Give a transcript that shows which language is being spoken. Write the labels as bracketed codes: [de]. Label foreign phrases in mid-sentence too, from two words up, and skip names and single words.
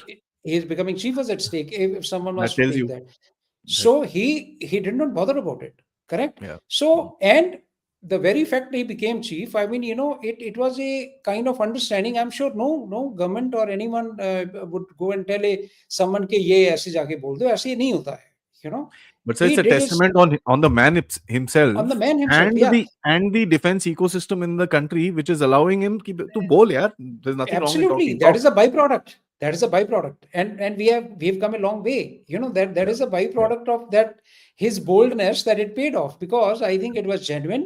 [en] He is becoming chief was at stake if someone was that to take that. So he did not bother about it. Correct? Yeah. So, and the very fact he became chief, I mean, it was a kind of understanding. I'm sure no government or anyone would go and tell someone [hi] के ये ऐसे जाके बोल दो। ऐसे नहीं होता है. [en] But so it's a testament on the man himself, on the man himself, and the defense ecosystem in the country, which is allowing him to bowl. Yeah, there's nothing absolutely wrong with that is a byproduct. That is a byproduct, and we have come a long way. That is a byproduct of that, his boldness, that it paid off, because I think it was genuine.